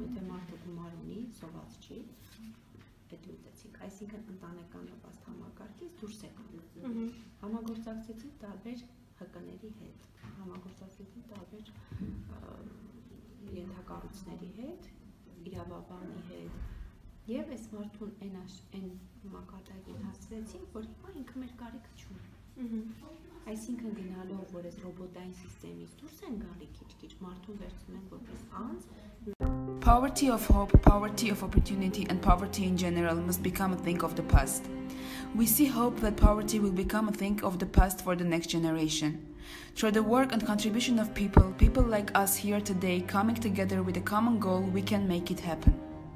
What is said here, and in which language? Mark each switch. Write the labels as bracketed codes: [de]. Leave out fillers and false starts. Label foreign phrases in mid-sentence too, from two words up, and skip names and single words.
[hy] եթե մարդը գումար ունի, սոված չի, այդ լուծեցինք, այսինքն ընտանեկան նպաստ համակարգից դուրս եկանք։ Համագործակցեցինք տարբեր ՀԿ-ների հետ, համագործակցեցինք տարբեր ենթակառույցների հետ, իրավաբանի հետ, եւ այս մարդուն այն մակարդակին հասցրեցինք, որ հիմա ինքը մեր կարիքը չունի։ Այսինքն գնալով, որ այս ռոբոտային սիստեմից դուրս են գալի քիչ-քիչ, մարդուն վերցնում ենք որպես անձ։ [en] Poverty of hope, poverty of opportunity and poverty in general must become a thing of the past. We see hope that poverty will become a thing of the past for the next generation. Through the work and contribution of people like us here today coming together with a common goal, we can make it happen.